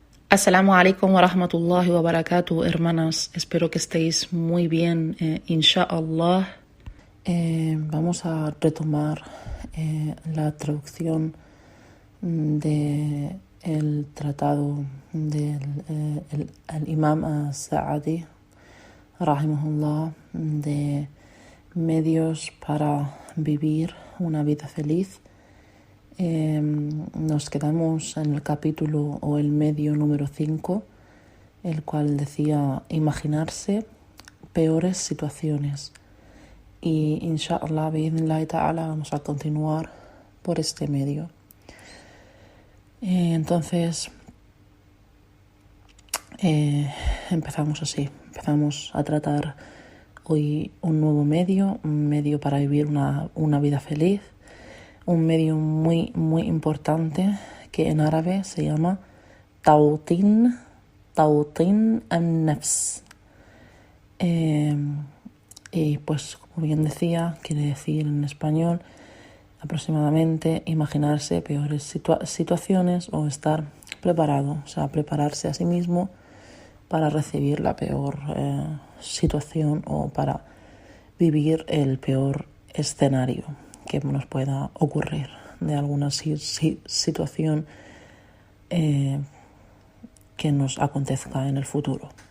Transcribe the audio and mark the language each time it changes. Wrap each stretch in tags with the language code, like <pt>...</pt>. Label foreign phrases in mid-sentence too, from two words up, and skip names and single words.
<ar>السلام عليكم ورحمة الله وبركاته,</ar> <es>hermanas. Espero que estéis muy bien, inshallah. Vamos a retomar la traducción del tratado del el Imam As-Sa'adi, rahimahullah, de medios para vivir una vida feliz. Nos quedamos en el capítulo o el medio número 5, el cual decía imaginarse peores situaciones.</es> <ar>Y إن شاء الله، بإذن الله تعالى,</ar> <es>vamos a continuar por este medio. Entonces, empezamos así. Empezamos a tratar hoy un nuevo medio, un medio para vivir una vida feliz. Un medio muy, muy importante que en árabe se llama</es> <ar>توطين النفس.</ar> <es>Y pues, como bien decía, quiere decir en español aproximadamente imaginarse peores situaciones o estar preparado, o sea, prepararse a sí mismo para recibir la peor situación o para vivir el peor escenario que nos pueda ocurrir de alguna situación que nos acontezca en el futuro.</es>